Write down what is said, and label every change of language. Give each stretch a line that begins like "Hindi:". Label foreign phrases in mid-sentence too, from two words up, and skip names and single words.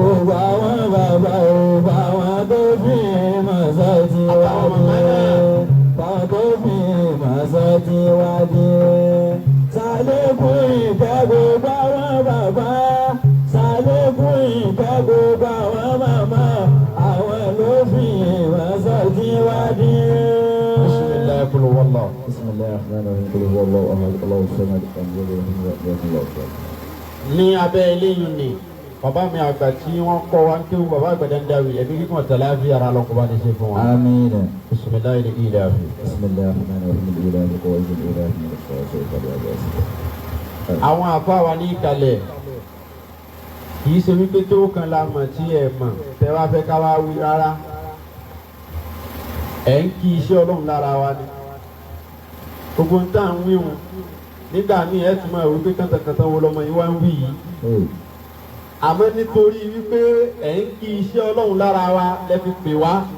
Yoruba: Gbogbo àwọn bàbá o, fáwọn tó fi máa sọ Tiwadi. Fáwọn tó fi máa sọ Tiwadi. Sàlékún ìkẹ́ gbogbo àwọn bàbá. Sàlékún ìkẹ́ gbogbo àwọn màmá. Àwọn ló fi máa sọ Tiwadi.
Arabic: بسم الله قل هو الله. بسم الله الرحمن الرحيم قل هو الله أحد الله الصمد لم يلد ولم يولد.
Yoruba: ní abẹ́ eléyìí ni bàbá mi àgbà tí wọ́n kọ́ wa ń kéwù bàbá àgbà Dandawi ẹ̀mí kíkún ọ̀tẹ̀lá fi ara lọ́kọ́ bá ní ṣe fún wa. Àmín. bisimilayi ni ilẹ̀ àfi.
Arabic: بسم الله الرحمن الرحيم إلهي قوي إلهي من الشيطان الرجيم.
Yoruba: àwọn àfa wa ní ìkàlẹ̀ kì í ṣe wípé tó kan la mọ̀ tí ẹ mọ̀ tẹ́ wá fẹ́ ká wá wí rárá ẹ̀ ń kí iṣẹ́ Ọlọ́run lára wa ni gbogbo ń tà ń wíwùn nígbà míì ẹ̀ tún máa wí pé kàntàkàntà wo lọmọ yìí wá ń wí yìí àmọ́ nítorí wípé ẹ̀ ń kí iṣẹ́ Ọlọ́run lára wa lẹ fi pè wá